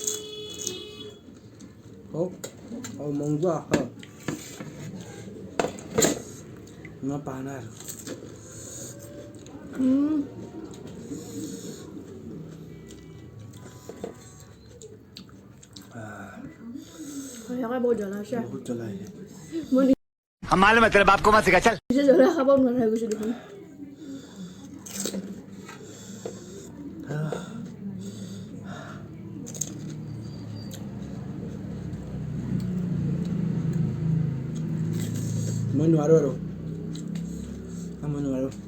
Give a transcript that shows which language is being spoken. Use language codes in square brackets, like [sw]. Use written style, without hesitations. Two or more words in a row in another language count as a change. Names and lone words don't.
[as] মংগু আহ মই পাৰা নাই আৰু। বহুত জ্বলা হৈছে। বহুত জ্বলা হৈছে। মই [hi] हम मालूम है तेरे बाप को मत सिखा चल। [as] নিজে জ্বলা খাব নোৱাৰা হৈ গৈছোঁ দেখোন। মই নোৱাৰোঁ আৰু, মই নোৱাৰোঁ।